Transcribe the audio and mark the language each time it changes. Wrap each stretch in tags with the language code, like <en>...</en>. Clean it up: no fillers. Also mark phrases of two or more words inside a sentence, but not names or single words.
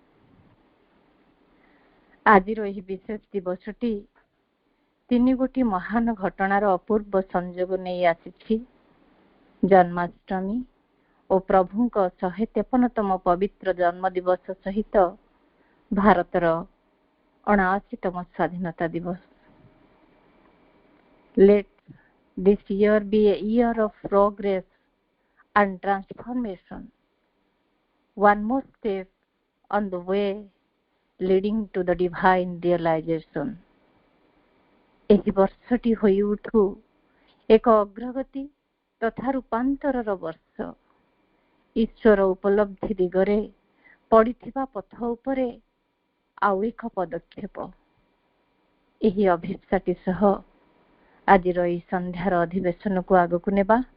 <or>ଆଜିର ଏହି ବିଶେଷ ଦିବସଟି ତିନି ଗୋଟି ମହାନ ଘଟଣାର ଅପୂର୍ବ ସଂଯୋଗ ନେଇ ଆସିଛି। ଜନ୍ମାଷ୍ଟମୀ ଓ ପ୍ରଭୁଙ୍କ 153ତମ ପବିତ୍ର ଜନ୍ମଦିବସ ସହିତ ଭାରତର 79ତମ ସ୍ୱାଧୀନତା ଦିବସ।</or> <en>Let this year be a year of progress and transformation, one more step on the way leading to the divine realization.</en> <or>ଏହି ବର୍ଷଟି ହୋଇ ଉଠୁ ଏକ ଅଗ୍ରଗତି ତଥା ରୂପାନ୍ତରର ବର୍ଷ। ଈଶ୍ୱର ଉପଲବ୍ଧି ଦିଗରେ ପଡ଼ିଥିବା ପଥ ଉପରେ ଆଉ ଏକ ପଦକ୍ଷେପ। ଏହି ଅଭିପ୍ସାଟି ସହ ଆଜିର ଏହି ସନ୍ଧ୍ୟାର ଅଧିବେଶନକୁ ଆଗକୁ ନେବା।</or>